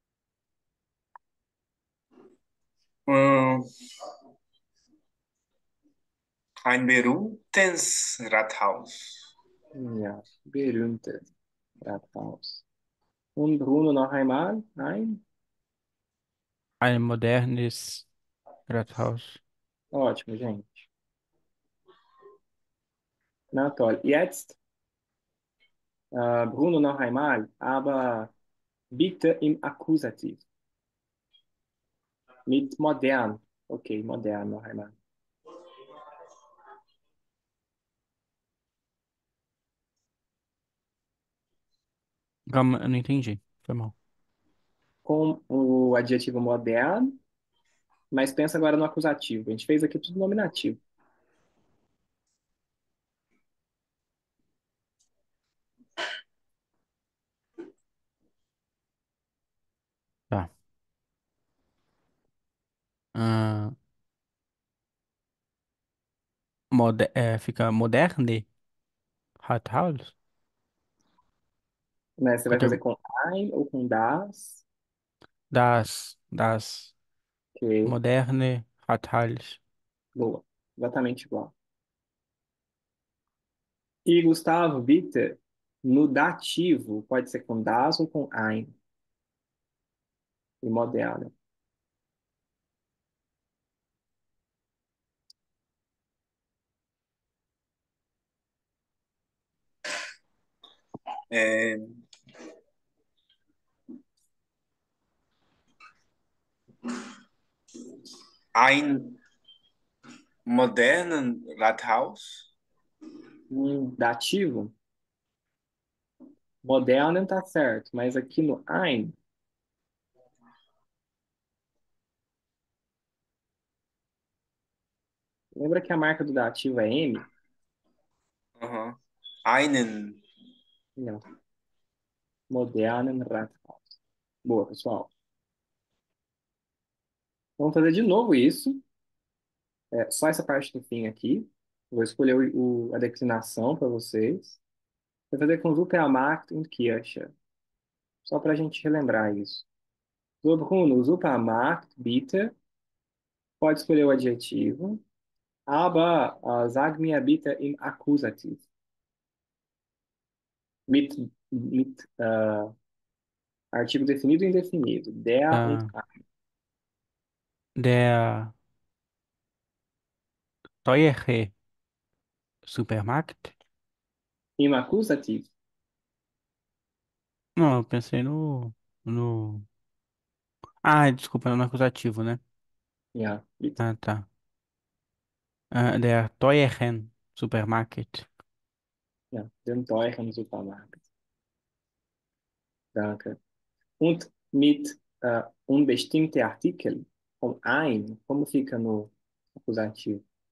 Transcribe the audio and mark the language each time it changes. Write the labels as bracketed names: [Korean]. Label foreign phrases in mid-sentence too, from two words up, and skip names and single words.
[German] Hum, ein berühmtes Rathaus. Ja, berühmtes Rathaus. Und Bruno noch einmal? Nein? Ein modernes... Rathaus. [Portuguese] Ótimo, gente. [German] Na toll. Jetzt, Bruno noch einmal, aber bitte im Akkusativ. Mit modern. Okay, modern noch einmal. [Portuguese] Calma, eu não entendi. Foi mal. Com o adjetivo moderno, mas pensa agora no acusativo. A gente fez aqui tudo nominativo. Tá. Ah, fica moderne? Rathaus? Né? Você vai fazer Cate- com ein ou com das. das Ok, [German] moderne Rathaus. [Portuguese] boa. Exatamente igual. E Gustavo, bitte, no dativo, pode ser com das ou com ein. E moderno. É, [German] ein modernen Rathaus. [Portuguese] Dativo, moderno tá certo, mas aqui no ein, lembra que a marca do dativo é M? Aham. Einen. [German] Não. Modernen Rathaus. [Portuguese] Boa, pessoal. Vamos fazer de novo isso. Só essa parte do fim aqui. Vou escolher a declinação para vocês. Vou fazer com [German] Supermarkt und Kirche. [Portuguese] Só para a gente relembrar isso. [German] So, Bruno, Supermarkt, bitte. [Portuguese] Pode escolher o adjetivo. [German] Aber sag mir bitte im Akkusativ. [Portuguese] Mit artigo definido e indefinido. [German] Der und Da, der teure Supermarkt? im Akkusativ. [Portuguese] Não, eu pensei no... Ah, desculpa, no acusativo, né? [German] Ja, bitte. [Portuguese] Ah, tá. [German] Der teuren Supermarkt. Ja, den teuren Supermarkt. Danke. Und mit unbestimmte Artikel, com ein, [Portuguese] como fica no acusativo?